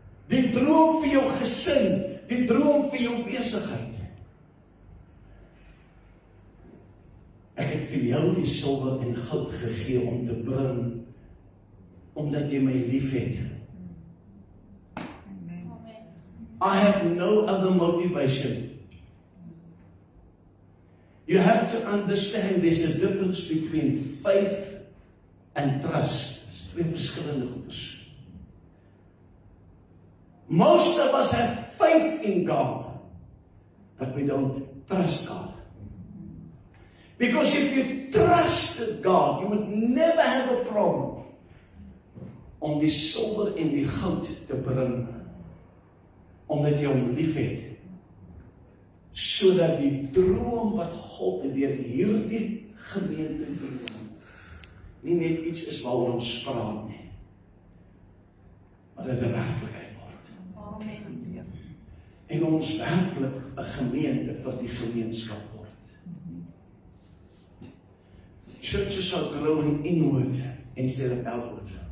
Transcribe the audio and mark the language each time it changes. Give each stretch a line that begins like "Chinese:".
Afrikaans: Die droom vir jou gesin, die droom vir jou besigheid. Ek het vir jou die silwer en goud gegee om te bring, omdat jy my lief het.
English: I have no other motivation. You have to understand there's a difference between faith and trust.
Afrikaans: Dis twee verskillende goeders.
English: Most of us have faith in God, but we don't trust God. Because if you trusted God, you would never have a problem
Afrikaans: om die silwer en die goud te bring, omdat jy hom lief het, sodat die droom wat God deur hierdie gemeente droom, nie net iets is waaroor ons praat nie, maar dit 'n werklikheid word. Amen. En ons werklik 'n gemeente vir die gemeenskap word.
English: Churches are growing inward instead of outward.